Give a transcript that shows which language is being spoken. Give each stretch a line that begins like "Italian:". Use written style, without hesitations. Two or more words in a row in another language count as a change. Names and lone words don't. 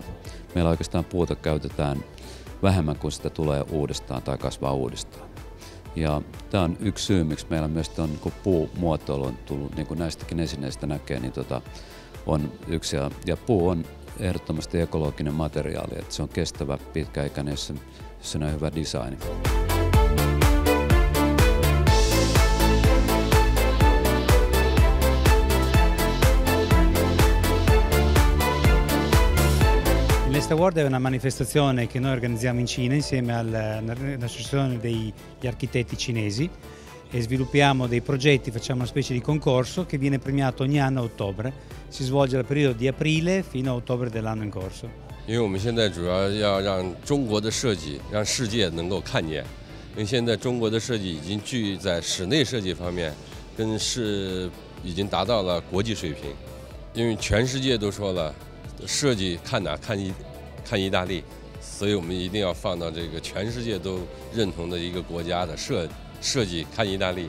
Finnish: Meillä oikeastaan puuta käytetään vähemmän kuin sitä tulee uudestaan tai kasvaa uudestaan. Ja tämä on yksi syy, miksi meillä myös niin puumuotoilu on tullut, niin kuin näistäkin esineistä näkee, niin on yksi. Ja puu on ehdottomasti ekologinen materiaali, että se on kestävä, pitkäikäinen, jos se on hyvä design.
Italian: L'Est Award è una manifestazione che noi organizziamo in Cina insieme all'Associazione degli Architetti Cinesi e sviluppiamo dei progetti, facciamo una specie di concorso che viene premiato ogni anno a ottobre. Si svolge dal periodo di aprile fino a ottobre dell'anno in corso.
Chinese: 因为我们现在主要要让中国的设计让世界能够看见，因为现在中国的设计已经在室内设计方面已经达到了国际水平，因为全世界都说了，设计看哪看意大利，所以我们一定要放到这个全世界都认同的一个国家的设计看意大利。